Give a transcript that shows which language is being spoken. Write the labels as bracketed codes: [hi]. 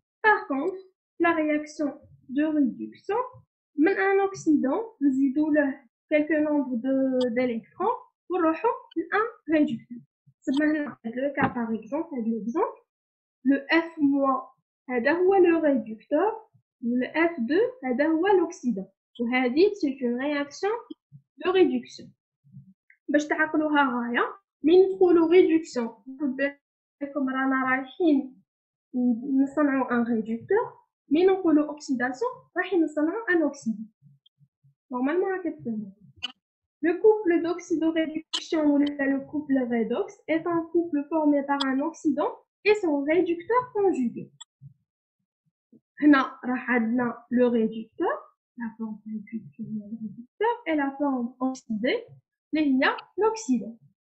[fr] Par contre, la réaction de réduction, من un oxydant, [ar] نزيدوا له [fr] quelques nombres d'électrons [ar] ونروحوا [fr] un réducteur. Le cas par exemple, l'exemple, le F- [ar] هذا هو [fr] le réducteur, le F2 هذا هو l'oxydant. [ar] وهذه [fr] c'est une réaction de réduction. [ar] باش تعقلوها غاية من نقولوا réduction بالكم رانا رايحين نصنعوا [fr] un réducteur, [ar] من نقولوا oxydation رايحين نصنعوا [fr] un oxydant. [ar] Normalement راك تفهموا. [fr] Le couple d'oxydoréduction ou le couple redox est un couple formé par un oxydant et son réducteur conjugué. [ar] هنا راح عندنا [fr] le réducteur, la forme réducteur et la forme oxydée, [ar] اللي هي [fr] l'oxydant.